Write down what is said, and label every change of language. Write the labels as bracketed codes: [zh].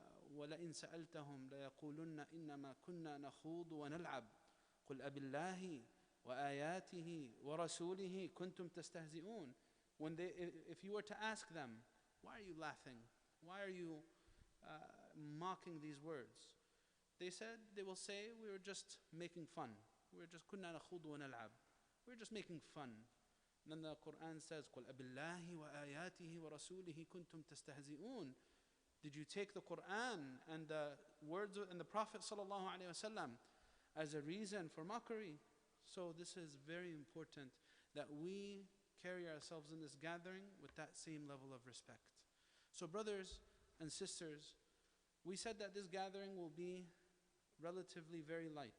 [ar] وَلَئِن سَأَلْتَهُمْ لَيَقُولُنَّ إِنَّمَا كُنَّا نَخُوضُ وَنَلْعَبُ قُلْ أَبِاللَّهِ وَآيَاتِهِ وَرَسُولِهِ كُنْتُمْ تَسْتَهْزِئُونَ. [en] If you were to ask them, why are you laughing? Why are you mocking these words? They will say, we were just making fun. We were just [ar] كُنَّا نَخُوضُ وَنَلْعَبُ. [en] We were just making fun. And then the Quran says, [ar] قُلْ أَبِاللَّهِ وَآيَاتِهِ وَرَسُولِهِ كُنْتُمْ تَسْتَهْزِئُونَ. [en] Did you take the Quran and the words and the Prophet sallallahu alaihi wasallam as a reason for mockery? So this is very important that we carry ourselves in this gathering with that same level of respect. So brothers and sisters, we said that this gathering will be relatively very light.